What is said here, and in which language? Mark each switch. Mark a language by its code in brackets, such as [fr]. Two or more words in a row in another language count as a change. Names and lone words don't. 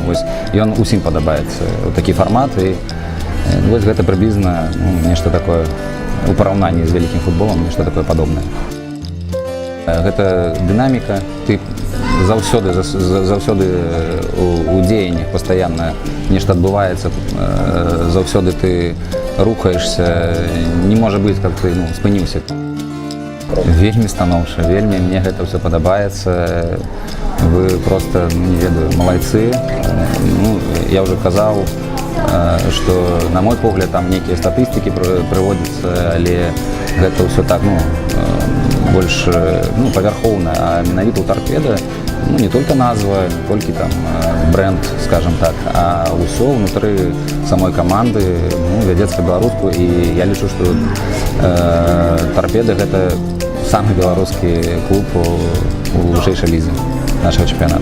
[be] Ён усім падабаецца, такі фармат, і вось гэта прыблізна нешта такое у параўнанні з вялікім футболам, нешта такое падобнае. Гэта дынаміка, ты заўсёды у дзеяннях пастаянна нешта адбываецца, заўсёды ты рухаешься, [ru] не может быть, как ты спыніўся. [be] Вельмі станоўча, вельмі мне гэта все падабаецца. Вы просто, не ведаю, малайцы. Я уже казаў, што, на мой погляд, там нейкія статыстыкі прыводзяцца, але гэта ўсё так, больш павярхоўна, а менавіта ў Торпеда [ru] не только [be] назва, не толькі там бренд, скажем так, а ўсё ўнутры самой каманды вядзецца па-беларуску, і я лічу, што Торпеда гэта самы беларускі клуб у вышэйшай лізе нашага чэмпіянату.